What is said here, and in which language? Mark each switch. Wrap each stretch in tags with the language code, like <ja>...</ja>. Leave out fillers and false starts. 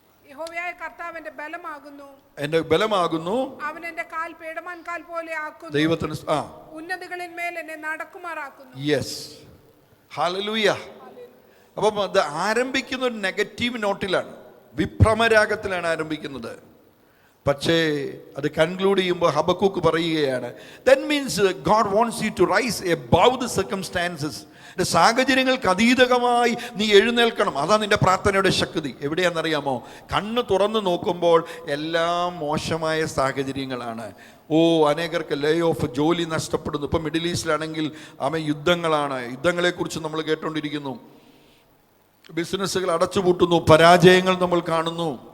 <ml>യഹോവയായ കർത്താവ് എൻ്റെ ബലമാകുന്നു, എൻ്റെ ബലമാകുന്നു. അവൻ എൻ്റെ കാൽ പേടമാൻ കാൽ പോലെ ആക്കുന്നു, ദൈവത്തിന് ഉന്നതകളിന്മേൽ എന്നെ നടക്കുമാറാക്കുന്നു. Yes, hallelujah. അപ്പം അത് ആരംഭിക്കുന്ന ഒരു നെഗറ്റീവ് നോട്ടിലാണ്, വിഭ്രമരാഗത്തിലാണ് ആരംഭിക്കുന്നത്. പക്ഷേ അത് കൺക്ലൂഡ് ചെയ്യുമ്പോൾ ഹബക്കൂക്ക് പറയുകയാണ്,</ml> <en>that means God wants you to rise above the circumstances.</en> <ml>സാഹചര്യങ്ങൾക്ക് അതീതമായി നീ എഴുന്നേൽക്കണം. അതാ നിന്റെ പ്രാർത്ഥനയുടെ ശക്തി. എവിടെയാണെന്നറിയാമോ? കണ്ണ് തുറന്നു നോക്കുമ്പോൾ എല്ലാം മോശമായ സാഹചര്യങ്ങളാണ്. അനേകർക്ക് ലേ ഓഫ്, ജോലി നഷ്ടപ്പെടുന്നു. ഇപ്പം മിഡിൽ ഈസ്റ്റിലാണെങ്കിൽ യുദ്ധങ്ങളാണ്. യുദ്ധങ്ങളെക്കുറിച്ച് നമ്മൾ കേട്ടുകൊണ്ടിരിക്കുന്നു. ബിസിനസ്സുകൾ അടച്ചുപൂട്ടുന്നു, പരാജയങ്ങൾ നമ്മൾ കാണുന്നു.</ml>